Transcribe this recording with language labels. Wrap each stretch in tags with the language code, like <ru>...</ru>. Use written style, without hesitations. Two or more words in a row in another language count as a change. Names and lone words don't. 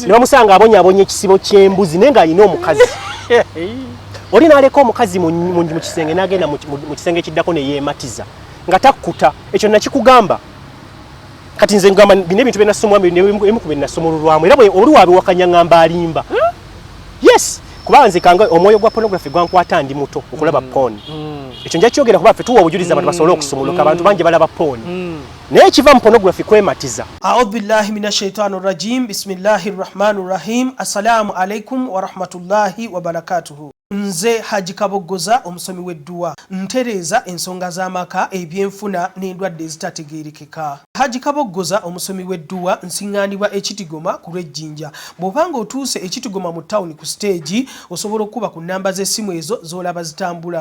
<lg>ne bamusanga abonyabonya ekisibo ky'embuzi naye ng'alina omukazi oli n'aleka omukazi mu kisenge n'agenda mu kisenge ekiddako ne yeematiza nga takkuta ekyo nakikugamba kati nze ngamba bino ebintu byenasomwa emu ku byenasomolulwamu era oli wabiwakanya ngamba alimba yes kubanga nze kanga omwoyo gwa pornography gwankwata ndi muto okulaba porn ekyo nja kyogera kuba ffe tuwa obujuliza abantu basobole okusomoloka abantu bangi balaba porn naye ekiva mu pornography kwematiza</lg> <ar>أعوذ بالله من الشيطان الرجيم بسم الله الرحمن الرحيم السلام عليكم ورحمة الله وبركاته</ar> <lg>nze Haji Kaboggoza omusomi w'edduwa ntereeza ensonga z'amaka ebyenfuna n'endwadde ezitategeerekeka. Haji Kaboggoza omusomi w'edduwa nsiŋŋaanibwa ekitigoma ku lw'ejjinja bw'obanga otuuse ekitigoma mu ttawuni ku siteegi osobola okuba ku nnamba z'essimu ezo z'olaba zitambula.</lg>